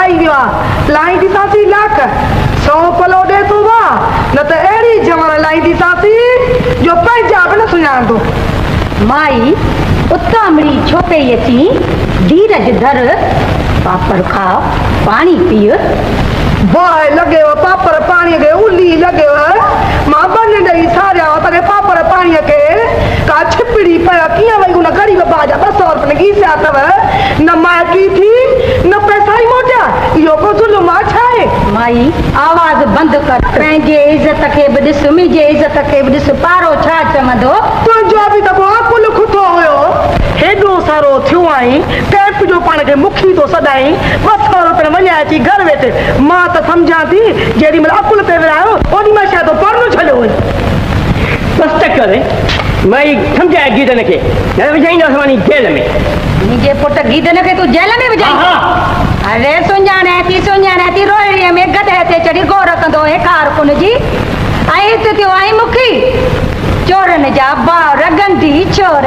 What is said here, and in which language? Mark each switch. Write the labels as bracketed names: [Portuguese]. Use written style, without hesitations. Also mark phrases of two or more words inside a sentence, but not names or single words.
[Sindhi] पियो आहे लाई ॾिसांसीं लाख 100 पलो ॾे तूं वाह न त अहिड़ी जमण लाई ॾिसांसीं जो पंहिंजा बि न सुञाणंदो माई उतामड़ी छोपे अची धीरज धर [Urdu] पापड़ खाओ पानी पियो [Sindhi] बाहि लॻेव पापड़ पाणीअ खे उली लॻेव मां बन ॾेई सारिया तॾहिं पापड़ पाणीअ खे का छिपड़ी पिया कीअं वई उन ग़रीब भाउ जा 200 रुपया गीसिया अथव न माइटी थी न पैसा ई मोटिया इहो को ज़ुल्म आहे छा आहे माई आवाज़ बंदि कर पंहिंजे इज़त खे बि ॾिस मुंहिंजे इज़त खे बि ॾिस पारो छा चवंदो तुंहिंजो बि त कुल खुटो हुयो हेॾो सारो थियो आई कैंप जो पाण खे मुखी थो सदाई 200 रुपया वञा अची घर वेठे मां त सम्झां थी जेॾी महिल अकुल पे विरायो ओॾी महिल शायदि पढ़णो छॾियो वञे बस तक करे माई सम्झाए गीदन खे न विझाईंदसि वञी जेल में मुंहिंजे पुट गीदन खे तूं जेल में विझाई अरे सुञाणे थी रोहिड़ीअ में गधे ते चढ़ी गौर कंदो हे कारकुन जी ऐं हिते थियो आई मुखी चोरनि जा भाउ रगंदी चोर